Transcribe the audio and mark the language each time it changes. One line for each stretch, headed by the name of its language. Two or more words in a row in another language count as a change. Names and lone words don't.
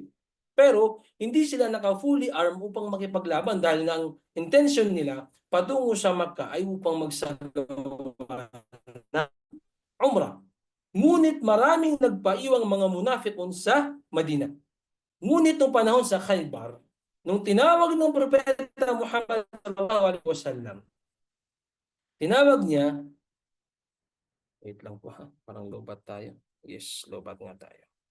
Filipino: Pero hindi sila naka-
English: fully armed
Filipino: upang makipaglaban dahil ang intention nila patungo sa Makkah ay upang magsagawa ng Umrah. Ngunit maraming nagpaiwang mga munafikon sa Madina. Ngunit nung panahon sa Khaybar, nung tinawag ng Propeta Muhammad
Arabic: صلى الله عليه وسلم,
Filipino: tinawag niya, wait lang po ha, parang lobat tayo. Yes, lobat nga tayo.